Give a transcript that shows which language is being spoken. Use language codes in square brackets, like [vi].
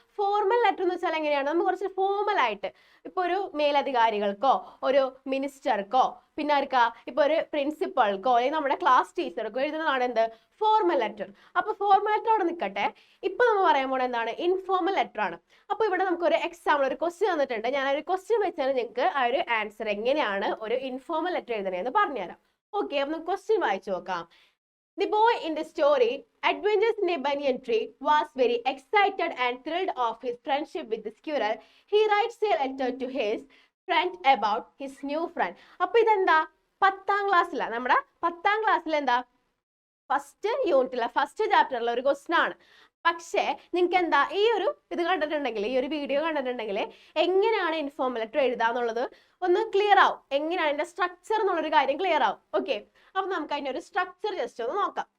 [ml] Formal letter എന്ന് വെച്ചാൽ എങ്ങനെയാണ്, നമ്മൾ കുറച്ച് ഫോർമൽ ആയിട്ട് ഇപ്പൊ ഒരു മേലധികാരികൾക്കോ ഒരു മിനിസ്റ്റർക്കോ പിന്നെ ആർക്കാ ഇപ്പൊ ഒരു പ്രിൻസിപ്പൾക്കോ അല്ലെങ്കിൽ നമ്മുടെ ക്ലാസ് ടീച്ചർക്കോ എഴുതുന്നതാണ് എന്ത് ഫോർമൽ ലെറ്റർ. അപ്പൊ ഫോർമൽ ലെറ്റർ അവിടെ നിൽക്കട്ടെ. ഇപ്പൊ നമ്മൾ പറയാൻ പോണത് എന്താണ്, ഇൻഫോർമൽ ലെറ്റർ ആണ്. അപ്പൊ ഇവിടെ നമുക്ക് ഒരു എക്സാമ്പിൾ, ഒരു ക്വസ്റ്റ്യൻ തന്നിട്ടുണ്ട്. ഞാൻ ഒരു ക്വസ്റ്റ്യൻ വെച്ചാൽ നിങ്ങൾക്ക് ആ ഒരു ആൻസർ എങ്ങനെയാണ് ഒരു ഇൻഫോർമൽ ലെറ്റർ എഴുതണേന്ന് പറഞ്ഞുതരാം. ഓക്കെ, അപ്പൊ നമുക്ക് ക്വസ്റ്റ്യൻ വായിച്ചു നോക്കാം. [en] The boy in the story, Adventures in a Banyan Tree, was very excited and thrilled of his friendship with the squirrel. He writes a letter to his friend about his new friend. [ml] അപ്പൊ ഇതെന്താ, 10ാം ക്ലാസ്സിലാ, നമ്മുടെ 10ാം ക്ലാസ്സിൽ എന്താ first യൂണിറ്റിലെ first ചാപ്റ്ററിലെ ഒരു question ആണ്. പക്ഷേ നിങ്ങൾക്ക് എന്താ ഈ ഒരു ഇത് കണ്ടിട്ടുണ്ടെങ്കിൽ, ഈ ഒരു വീഡിയോ കണ്ടിട്ടുണ്ടെങ്കിൽ എങ്ങനെയാണ് ഇൻഫോർമൽ ലെറ്റർ എഴുതാന്നുള്ളത് ഒന്ന് ക്ലിയർ ആവും. എങ്ങനെയാണ് അതിന്റെ സ്ട്രക്ചർ എന്നുള്ളൊരു കാര്യം ക്ലിയർ ആവും. ഓക്കെ, അപ്പൊ നമുക്ക് അതിന്റെ ഒരു സ്ട്രക്ചർ ജസ്റ്റ് ഒന്ന് നോക്കാം.